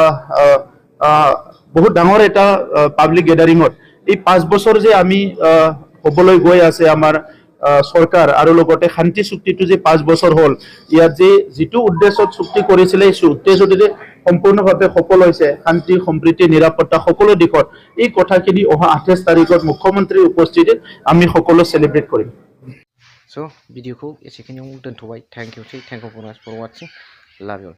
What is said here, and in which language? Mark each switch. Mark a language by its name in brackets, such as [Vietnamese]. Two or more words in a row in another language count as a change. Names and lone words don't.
[Assamese] বহুত ডাঙৰ এটা [English] public gathering [Assamese] এই 5 বছৰ যে আমি হ'বলৈ গৈ আছে আমাৰ চৰকাৰ, আৰু লগতে শান্তি চুক্তিটো যে 5 বছৰ হ'ল, ইয়াত যে যিটো উদ্দেশ্যত চুক্তি কৰিছিলে, এই উদ্দেশ্যটো যে সম্পূৰ্ণভাৱে সফল হৈছে, শান্তি সম্প্ৰীতি নিৰাপত্তা সকলো দিশত, এই কথাখিনি অহা 28 তাৰিখত মুখ্যমন্ত্ৰীৰ উপস্থিতিত আমি সকলো চেলিব্ৰেট কৰিম। [Bodo] स' भिडिअखौ एसेखिनियाव दोनथ'बाय। [English] Thank you for watching. Love you.